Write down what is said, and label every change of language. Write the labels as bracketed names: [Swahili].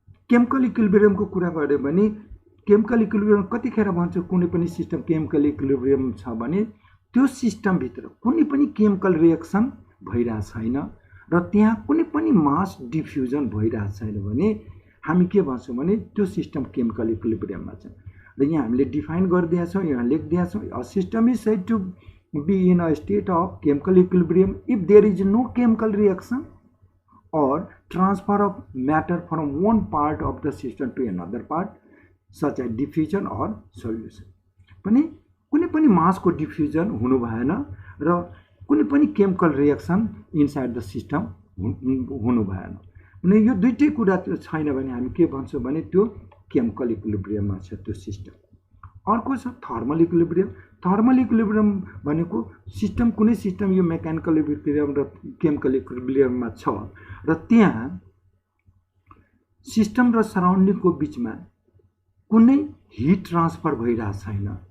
[Nepali] Chemical इक्विलिब्रियमको कुरा गऱ्यो भने केमिकल इक्विलिब्रियम कतिखेर भन्छ कुनै पनि सिस्टम केमिकल इक्विलिब्रियम छ भने त्यो सिस्टमभित्र कुनै पनि केमिकल रिएक्सन भइरहेको छैन र त्यहाँ कुनै पनि मास डिफ्युजन भइरहेको छैन भने हामी के भन्छौँ भने त्यो सिस्टम केमिकल इक्विलिब्रियममा छ। र यहाँ हामीले डिफाइन गरिदिएका छौँ, यहाँ लेखिदिएका छौँ, [English] A system is said to be in a state of chemical equilibrium if there is no chemical reaction or transfer of matter from one part of the system to another part such as diffusion or solution। [Nepali] पनि कुनै पनि मासको diffusion हुनु भएन र कुनै पनि chemical reaction inside the system हुनु भएन भने यो दुईटै कुरा छैन भने हामी के भन्छौँ भने त्यो केमिकल इक्विलिब्रियममा छ त्यो सिस्टम। अर्को छ थर्मल इक्विलिब्रियम। थर्मल इक्विलिब्रियम भनेको सिस्टम कुनै सिस्टम यो मेकानिकल इक्विलिब्रियम र केमिकल इक्विलिब्रियममा छ र त्यहाँ सिस्टम र सराउन्डिङको बीचमा कुनै हिट ट्रान्सफर भइरहेको छैन।